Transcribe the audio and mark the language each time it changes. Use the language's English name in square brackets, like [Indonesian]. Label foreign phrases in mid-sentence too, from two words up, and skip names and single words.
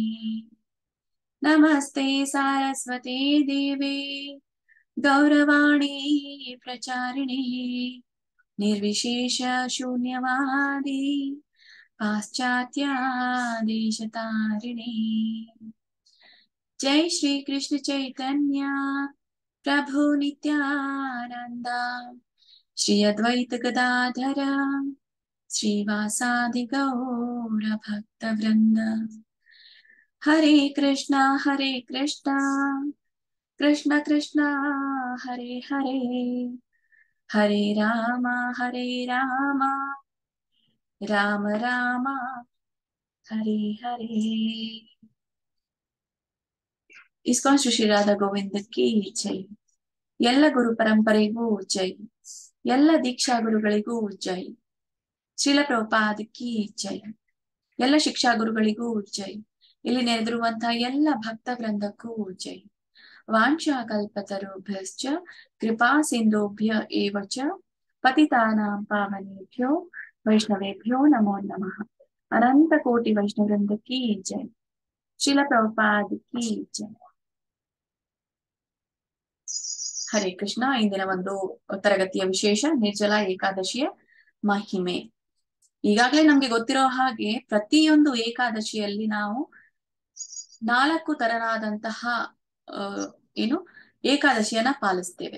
[Sanskrit] ನಮಸ್ತೆ ಸಾರಸ್ವತೆ ದೇವೆ ಗೌರವಾಣಿ ಪ್ರಚಾರಿಣಿ ನಿರ್ವಿಶೇಷ ಶೂನ್ಯವಾದಿ ಪಾಶ್ಚಾತ್ಯ ದೇಶತಾರಿಣಿ. ಜೈ ಶ್ರೀ ಕೃಷ್ಣ ಚೈತನ್ಯ ಪ್ರಭು ನಿತ್ಯಾನಂದ ಶ್ರೀ ಅದ್ವೈತ ಗದಾಧರ ಶ್ರೀವಾಸಾದಿ ಗೌರ ಭಕ್ತ ವೃಂದ. ಹರೇ ಕೃಷ್ಣ ಕೃಷ್ಣ ಕೃಷ್ಣ ಹರೇ ಹರೇ ಹರೇ ರಾಮ ರಾಮ ರಾಮ ಹರೇ ಹರೇ. [Kannada] ಇಸ್ಕಾನ್ ಶ್ರೀ ಶ್ರೀರಾಧ ಗೋವಿಂದಕ್ಕೆ ಜೈ. ಎಲ್ಲ ಗುರು ಪರಂಪರೆಗೂ ಜೈ. ಎಲ್ಲ ದೀಕ್ಷಾ ಗುರುಗಳಿಗೂ ಜೈ. ಶ್ರೀಲ ಪ್ರಭುಪಾದಕ್ಕೆ ಜೈ. ಎಲ್ಲ ಶಿಕ್ಷಾ ಗುರುಗಳಿಗೂ ಜೈ. ಇಲ್ಲಿ ನೆರೆದಿರುವಂತಹ ಎಲ್ಲ ಭಕ್ತ ವೃಂದಕ್ಕೂ ಜೈ. [Sanskrit] ವಾಂಛಾ ಕಲ್ಪತರುಭ್ಯಶ್ಚ ಕೃಪಾ ಸಿಂಧುಭ್ಯ ಏವ ಚ ಪತಿತಾನಾಂ ಪಾವನೇಭ್ಯೋ ವೈಷ್ಣವೇಭ್ಯೋ ನಮೋ ನಮಃ. [Kannada] ಅನಂತ ಕೋಟಿ ವೈಷ್ಣವೃಂದಕ್ಕೆ ಜೈ. ಶ್ರೀಲ ಪ್ರಭುಪಾದಕ್ಕೆ ಜೈ. [Sanskrit] ಹರೇ ಕೃಷ್ಣ. [Kannada] ಇಂದಿನ ಒಂದು ತರಗತಿಯ ವಿಶೇಷ ನಿರ್ಜಲ ಏಕಾದಶಿಯ ಮಹಿಮೆ. ಈಗಾಗಲೇ ನಮ್ಗೆ ಗೊತ್ತಿರೋ ಹಾಗೆ ಪ್ರತಿಯೊಂದು ಏಕಾದಶಿಯಲ್ಲಿ ನಾವು 4 ತರನಾದಂತಹ ಏನು ಏಕಾದಶಿಯನ್ನ ಪಾಲಿಸ್ತೇವೆ.